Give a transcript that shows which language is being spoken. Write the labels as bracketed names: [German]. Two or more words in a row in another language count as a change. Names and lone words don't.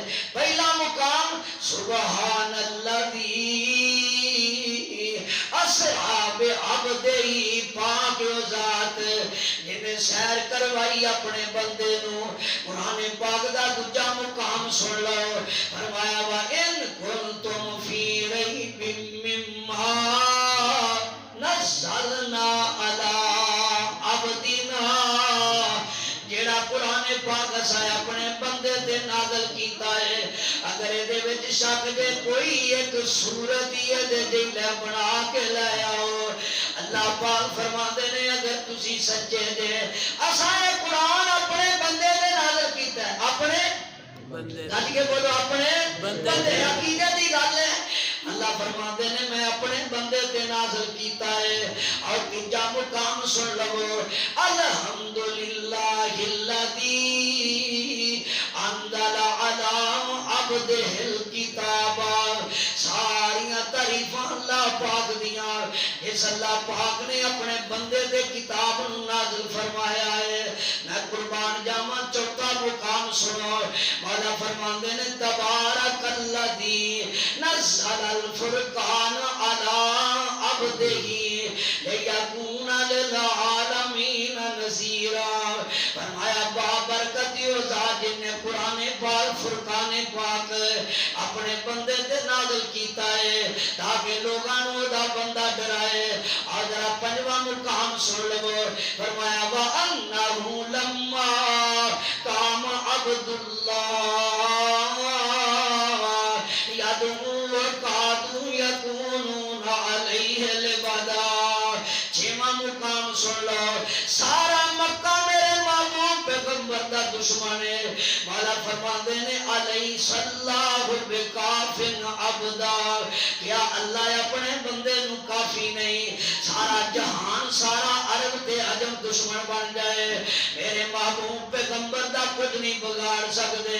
[Punjabi] پہلا مقام [Arabic] سبحان الذی اسرا بعبدہ, [Punjabi] پاک و ذات جنہیں سیر کروائی اپنے بندے نو. قرآن پاک دا دوجا مقام سن لو, فرمایا [Arabic] وَإِن كُنتُمْ فِي رَيْبٍ مِّمَّا نَزَّلْنَا عَلَىٰ عَبْدِنَا. [Punjabi] جیڑا قرآن پاک اساں اپنے بندے تے نازل کیتا ہے, اگر دے وچ شک دے کوئی ایک صورت ہی دے دل بنا کے لے آؤ. اللہ پاک فرماندے نے اگر تسی سچے جے اساں یہ قرآن اپنے بندے دے نازل کیتا ہے. اپنے بندے, گل کے بولو اپنے بندے, عقیدے دی گل ہے. اللہ فرماندے نے میں اپنے بندے تے نازل کیتا ہے. اور تیجا مقام سن لو, [Arabic] الحمدللہ الذی انزل علی عبدہ الکتاب. [Punjabi] ساریاں تعریفاں اللہ پاک دیاں اس اللہ پاک نے اپنے بندے دے کتاب نو نازل فرمایا ہے. میں قربان جاواں چوتھا مقام سنو, مولا فرماندے نے [Arabic] تبارک الذی نزل الفرقان علی عبدہ لیکون للعالمین نذیرا. [Punjabi] فرمایا بابرکت و ذات جن نے قرآن پاک فرقان پاک اپنے بندے تے نازل کیتا ہے تاکہ لوگاں نو دا بندہ ڈرائے. اور ذرا پنجواں مقام سن لو, فرمایا [Arabic] وَأَنَّهُ لَمَّا قَامَ عَبْدُ اللَّهِ يَدْعُو وَكَادُوا يَكُونُونَ عَلَيْهِ لِبَدًا. [Punjabi] چھواں مقام سن لو, سارا مکہ میرے محبوب پیغمبر دا دشمن ہے. مولا فرماندے نے [Arabic] علیہ اللہ بکافٍ عبدا. [Punjabi] کیا اللہ اپنے بندے نو کافی نہیں, سارا جہان سارا عرب تے عجم دشمن بن جائے, میرے محبوب پیغمبر دا کچھ نہیں بگاڑ سکتے.